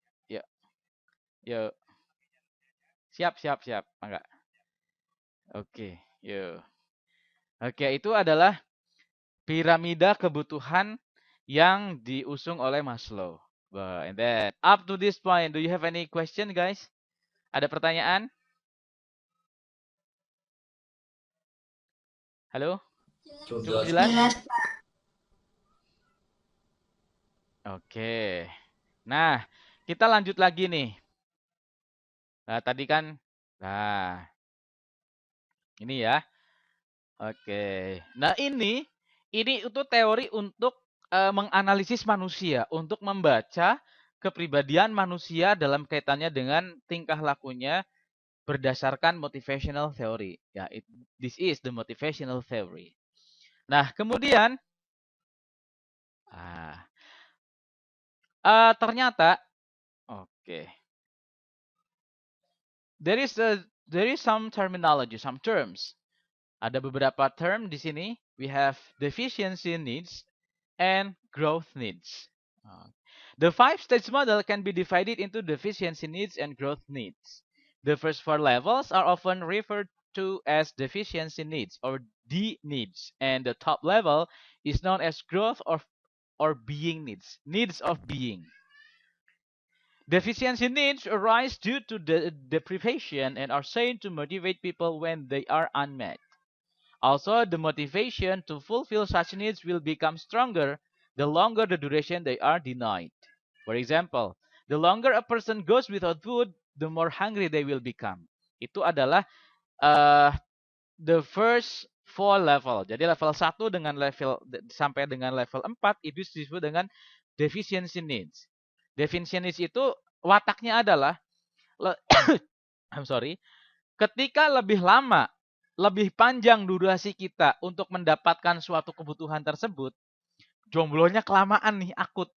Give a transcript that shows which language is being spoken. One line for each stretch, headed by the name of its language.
Indonesian: Ya, ya. Siap, siap, siap. Enggak. Oke, yuk. Oke, itu adalah piramida kebutuhan yang diusung oleh Maslow.
English: And then up to this point, do you have any question, guys?
Indonesian: Ada pertanyaan? Halo? Cukup jelas? Oke. Nah, kita lanjut lagi nih. Nah, tadi kan, nah, ini ya. Oke. Nah, ini itu teori untuk menganalisis manusia, untuk membaca kepribadian manusia dalam kaitannya dengan tingkah lakunya berdasarkan motivational theory.
English: Ya, this is the motivational theory.
Indonesian: Nah, kemudian ternyata oke.
English: There is some terminology, some terms.
Indonesian: Ada beberapa term di sini.
English: We have deficiency needs and growth needs. The 5-stage model can be divided into deficiency needs and growth needs. The first 4 levels are often referred to as deficiency needs or D needs, and the top level is known as growth or being needs of being. Deficiency needs arise due to deprivation and are said to motivate people when they are unmet. Also, the motivation to fulfill such needs will become stronger the longer the duration they are denied. For example, the longer a person goes without food, the more hungry they will become.
Indonesian: Itu adalah
English: the first 4 level.
Indonesian: Jadi level 1 dengan level sampai dengan level 4 itu disebut dengan deficiency needs. Deficiency needs itu wataknya adalah
English: I'm sorry,
Indonesian: ketika lebih lama, lebih panjang durasi kita untuk mendapatkan suatu kebutuhan tersebut, jomblonya kelamaan nih, akut.